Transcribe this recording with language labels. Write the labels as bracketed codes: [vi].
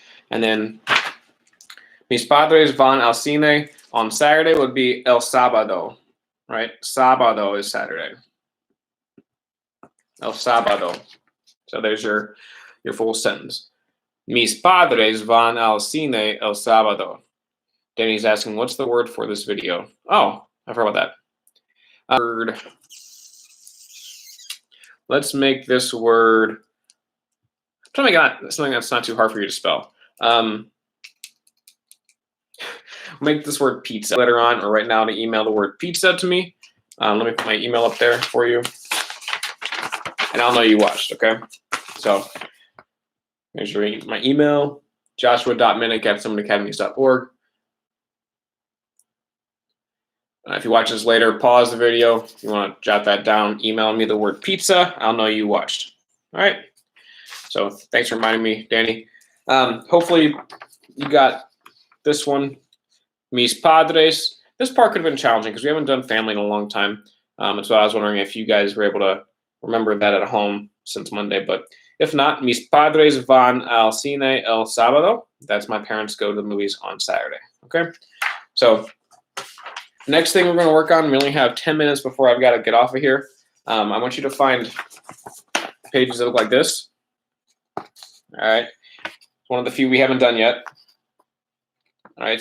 [en] And then [es] mis padres van al cine [en] on Saturday would be [es] el sábado, [en] right? Sábado is Saturday. [es] El sábado. [en] So there's your full sentence. [es] Mis padres van al cine el sábado. [en] Danny's asking, what's the word for this video? Oh, I forgot about that. Word. Let's make this word. I'm trying to make something that's not too hard for you to spell. Make this word pizza later on, or right now to email the word pizza to me. Let me put my email up there for you, and I'll know you watched. Okay, so here's my email: joshua.minnick@summitacademy.org. If you watch this later, pause the video. If you want to jot that down, email me the word pizza. I'll know you watched. All right. So thanks for reminding me, Danny. Hopefully you got this one. [es] Mis padres. [en] This part could have been challenging because we haven't done family in a long time. And so I was wondering if you guys were able to remember that at home since Monday. But if not, [es] mis padres van al cine el sábado. [en] That's my parents go to the movies on Saturday. Okay. So next thing we're going to work on, we only have 10 minutes before I've got to get off of here. I want you to find pages that look like this. All right. It's one of the few we haven't done yet. All right.